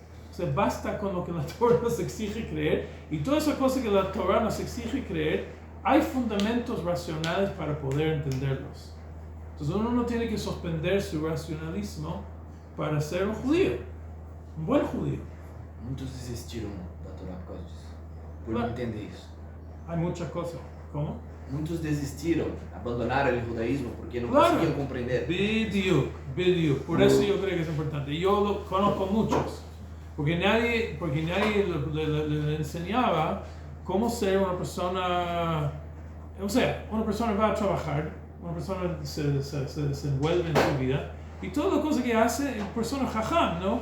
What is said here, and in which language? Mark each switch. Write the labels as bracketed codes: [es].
[es] O sea, basta con lo que la Torah nos exige creer, y todas esas cosas que la Torah nos exige creer, hay fundamentos racionales para poder entenderlos. Entonces uno no tiene que suspender su racionalismo para ser un judío, un buen judío. [pt] Muitos desistiram da Torá por causa disso. Por Claro. não entender isso. [es] Hay muchas cosas. ¿Cómo? [pt] Muitos desistiram, abandonaram o judaísmo porque não Claro. conseguiam compreender. [he] Bediuk. [es] Por eso yo creo que es importante. Yo lo conozco muchos. Porque nadie le enseñaba cómo ser una persona. O sea, una persona va a trabajar, una persona se desenvuelve en su vida, y todas las cosas que hace es persona jajam, ¿no?